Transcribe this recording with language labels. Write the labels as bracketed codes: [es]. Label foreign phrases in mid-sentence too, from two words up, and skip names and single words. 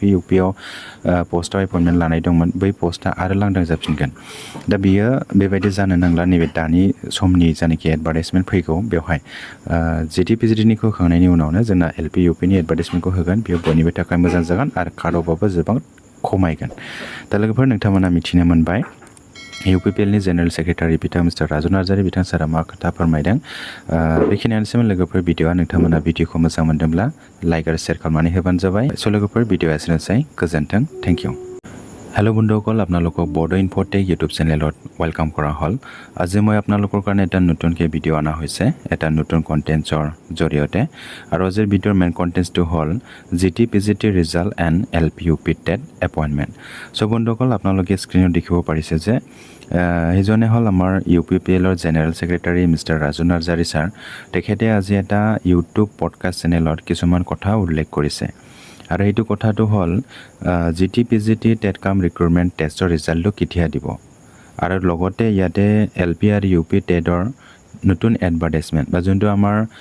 [brx] इउपिआव पस्टआव एपइन्टमेन्ट लानाय दंमोन बै पस्टआ आरो लांदां जाफिनगोन दा बियो बेबायदि जानो नांला नैबे दानि समनि जानाखि एडभार्टाइजमेन्ट फैगौ बेवहाय जिटिपिजिटिनिखौ होखांनायनि उनावनो जोंना एलपि इउपिनि एडभार्टाइजमेन्टखौ होगोन बेयो बयनिबो थाखाय मोजां जागोन आरो [en] cut off [brx] गोबां खमायगोन दा लोगोफोर नोंथांमोना मिथिनो मोनबाय इउपिपिएलनि [en] general secretary [brx] बिथां मिस्टार राजु नार्जारि बिथां सारा मा खोथा फोरमायदों बेखिनियानोसैमोन लोगोफोर भिडिअआ नोंथांमोना भिडिअखौ मोजां मोनदोंब्ला लाइक आरो शेयार खालामनानै होबानो जाबाय स' लोगोफोर भिडिअआ एसेनोसै गोजोन्थों थेंक इउ [as] হেল্ল' বন্ধুসকল আপোনালোকক বড়ো ইনফ'টেক ইউটিউব চেনেলত ৱেলকাম কৰা হ'ল আজি মই আপোনালোকৰ কাৰণে এটা নতুনকৈ ভিডিঅ' অনা হৈছে এটা নতুন কণ্টেণ্টছৰ জৰিয়তে আৰু আজিৰ ভিডিঅ'ৰ মেইন কণ্টেণ্টছটো হ'ল [en] GTPGT result and LPUP [as] টেট এপইণ্টমেণ্ট চ' বন্ধুসকল আপোনালোকে স্ক্ৰীনত দেখিব পাৰিছে যে সেইজনে হ'ল আমাৰ ইউপিপিএলৰ [en] general secretary [as] মিষ্টাৰ ৰাজু নাৰ্জাৰী ছাৰ তেখেতে আজি এটা ইউটিউব পডকাষ্ট চেনেলত কিছুমান কথা উল্লেখ কৰিছে আৰু এইটো কথাটো হ'ল জিটিপিজিটি টেট কাম [en] recruitment test [as] ৰিজাল্টটো কেতিয়া দিব আৰু লগতে ইয়াতে এলপি আৰু ইউপি টেটৰ নতুন এডভাৰ্টাইজমেণ্ট বা যোনটো আমাৰ